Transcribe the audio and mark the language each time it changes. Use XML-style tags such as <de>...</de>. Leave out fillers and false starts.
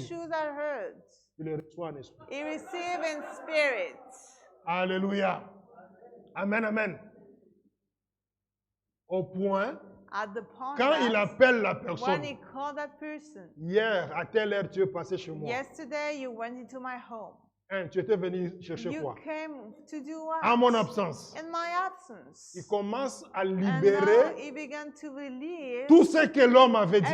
<en>shoes are heard,</en> <fr>il le reçoit en esprit.</fr> <en>he receive in spirit. Alléluia. Amen, amen.</en> <fr>Au point,</fr> <en>At the point</en> <fr>quand il</fr> <en>that</en> <fr>appelle la</fr> <en>when</en> <fr>personne,</fr> <en>he called that person,</en> <fr>hier, à telle heure, tu es passé chez moi.</fr> <en>yesterday you went into my home.</en> <fr>Hein, tu étais venu chercher</fr> <en>You</en> <fr>quoi?</fr> <en>came to do what?</en> <fr>En mon absence.</fr> <en>In my absence.</en> <fr>Il commence à</fr> <en>And now</en> <fr>libérer</fr> <en>he began to release</en> <fr>tout ce que l'homme avait dit.</fr>